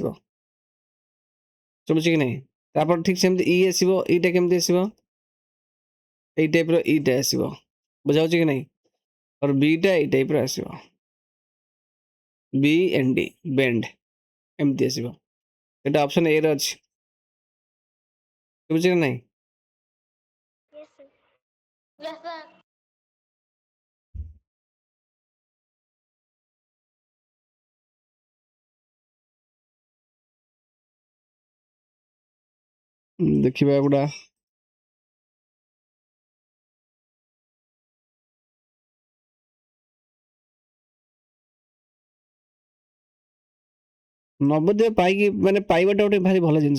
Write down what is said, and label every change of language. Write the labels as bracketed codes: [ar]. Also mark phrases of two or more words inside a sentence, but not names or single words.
[or] ଶୁଭୁଛି କି ନାଇଁ? ତାପରେ ଠିକ ସେମିତି E ଆସିବ। E ଟା କେମିତି ଆସିବ? ଏଇ ଟାଇପର E ଟା ଆସିବ। ବୁଝାଉଛି କି ନାଇଁ? और B ଟା ଏଇ ଟାଇପର ଆସିବ। B and D ବେଣ୍ଡ ଏମିତି ଆସିବ। এটা ଅପସନ A ରେ ଅଛି। ବୁଝିଲେ ନାଇଁ? [en] yes sir Yes, sir. [or] ଦେଖିବା ଏଗୁଡ଼ା ନବୋଦୟ ପାଇକି ମାନେ ପାଇବାଟା ଗୋଟେ ଭାରି ଭଲ ଜିନିଷ।